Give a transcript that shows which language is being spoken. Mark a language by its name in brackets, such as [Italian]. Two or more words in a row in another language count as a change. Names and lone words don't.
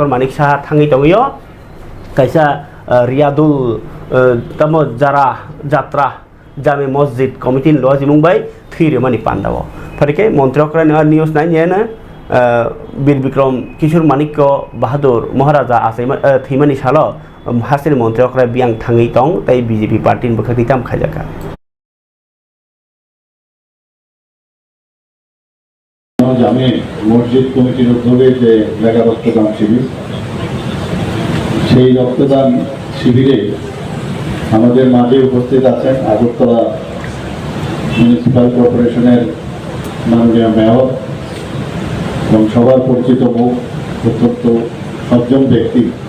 [Kok Borok] Manik Saha thangi tongiyo kaisa Riyadul tamo jara jatra jame masjid committee loji mumbai thire mani pandawo farike montrokra news 9 yena Bir Bikram Kishore Manik Bahadur Maharaja asai thimani salo hasini montrokra biang thangi tong tai BJP party bkhati tam khajaka [Bangla] জামে মসজিদ কমিটির উদ্যোগে যে মেগা রক্তদান শিবির সেই রক্তদান শিবিরে আমাদের মাঝে উপস্থিত আছেন আগরতলা মিউনিসিপাল কর্পোরেশনের মাননীয় মেয়র এবং সবার পরিচিত মুখ অত্যন্ত সজ্জন ব্যক্তি